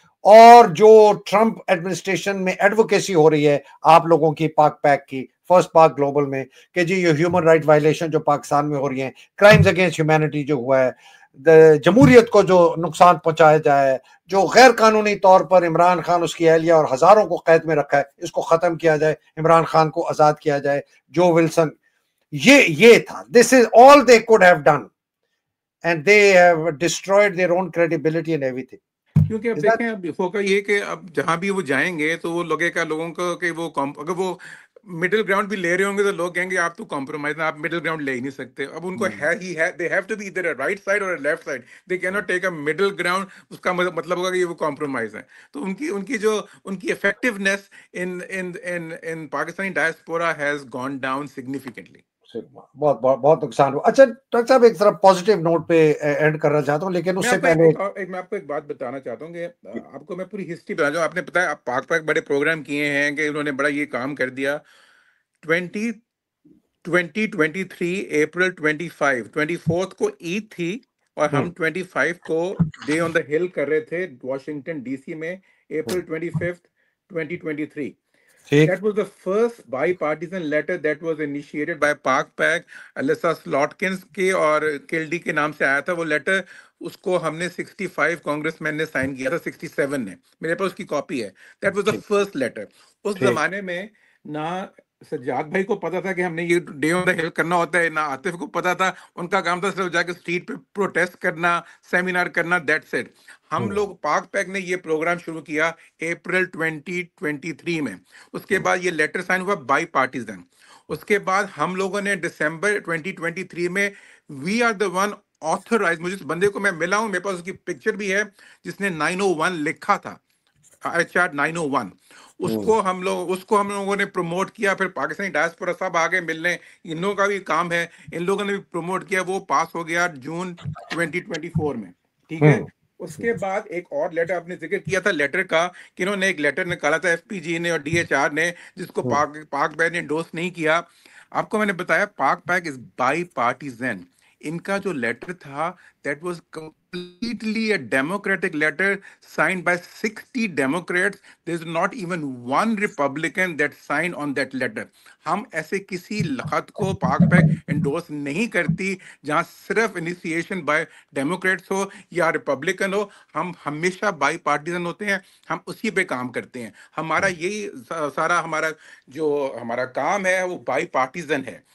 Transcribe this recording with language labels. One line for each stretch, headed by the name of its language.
Urdu: اور جو Trump administration میں ایڈوکیسی ہو رہی ہے آپ لوگوں کی، پاک پیک کی، فرسٹ پاک گلوبل میں، کہ جی یہ ہیومن رائٹ وائلیشن جو پاکستان میں ہو رہی ہیں، کرائمز اگینسٹ ہیومینٹی جو ہوا ہے، جمہوریت کو جو نقصان پہنچایا جائے، جو غیر قانونی طور پر عمران خان، اس کی اہلیہ اور ہزاروں کو قید میں رکھا ہے، اس کو ختم کیا جائے، عمران خان کو آزاد کیا جائے، جو ولسن. یہ تھا.
English: This is all they could have done and they have destroyed their own credibility and everything.
Urdu: کیونکہ اب دیکھیں اب ہوگا یہ کہ اب جہاں بھی وہ جائیں گے تو وہ لوگوں کو کہ وہ اگر وہ مڈل گراؤنڈ بھی لے رہے ہوں گے تو لوگ کہیں گے آپ تو کمپرومائز، آپ مڈل گراؤنڈ لے ہی نہیں سکتے. اب ان کو ہے ہی ہے،
English: They have to be either right side اور left side, they can not take a middle ground.
Urdu: اس کا مطلب ہوگا کہ یہ وہ کمپرومائز ہے. تو ان کی
English: Effectiveness in Pakistani diaspora has gone down significantly.
Urdu: بہت بہت بہت نقصان ہوا. اچھا ڈاکٹر صاحب ایک طرف پازیٹیو نوٹ پہ اینڈ کرنا چاہتا ہوں، لیکن اس سے پہلے میں آپ کو ایک بات بتانا چاہتا ہوں کہ آپ کو میں پوری ہسٹری بتا دوں. آپ نے پتا ہے پاک بڑے پروگرام کیے ہیں کہ انہوں نے بڑا یہ کام کر دیا. 2023 اپریل 24 کو عید تھی اور ہم 25 کو ڈے آن دا ہل کر رہے تھے واشنگٹن ڈی سی میں. April 25 2023.
English: That was the first bipartisan letter that was initiated by Pak Pak.
Urdu: Alyssa Slotkins کے اور کلڈی کے نام سے آیا تھا وہ لیٹر. اس کو ہم نے 65 کانگریس مین نے سائن کیا تھا، 67 نے. میرے پاس اس کی کاپی ہے.
English: That was the first letter.
Urdu: اس زمانے میں نہ سجاد بھائی کو پتا تھا کہ ہم نے یہ ڈے آن دا ہل کرنا ہوتا ہے، نہ عاطف کو پتا تھا. ان کا کام تھا صرف جا کے اسٹریٹ پہ پروٹیسٹ کرنا، سیمینار کرنا،
English: That's it.
Urdu: ہم لوگ پاک پیک نے یہ پروگرام شروع کیا اپریل 2023 میں. اس کے بعد یہ لیٹر سائن ہوا بائی پارٹیزن. اس کے بعد ہم لوگوں نے دسمبر 2023 میں we are the one authorise, مجھے اس بندے کو میں ملا ہوں، میرے پاس اس کی پکچر بھی ہے، جس نے 901 لکھا تھا، HR 901. اس کو ہم لوگوں نے پروموٹ کیا. پھر پاکستانی ڈائسپورا سب آگے ملنے، ان لوگوں کا بھی کام ہے، ان لوگوں نے بھی پروموٹ کیا. وہ پاس ہو گیا جون 2024 میں. ٹھیک ہے. اس کے بعد ایک اور لیٹر آپ نے ذکر کیا تھا لیٹر کا، کہ انہوں نے ایک لیٹر نکالا تھا FPG نے اور DHR نے، جس کو پاک بین نے انڈورس نہیں کیا. آپ کو میں نے بتایا پاک پیک از بائی پارٹیزن. ان کا جو لیٹر تھا
English: that was completely a democratic letter signed by 60 Democrats. There's not even one Republican that signed on that letter.
Urdu: ہم ایسے کسی خط کو پاک پیک انڈورس نہیں کرتی جہاں صرف انیشیشن بائی ڈیموکریٹس ہو یا ریپبلکن ہو. ہم ہمیشہ بائی پارٹیزن ہوتے ہیں، ہم اسی پہ کام کرتے ہیں. ہمارا یہی سارا ہمارا کام ہے وہ بائی پارٹیزن ہے.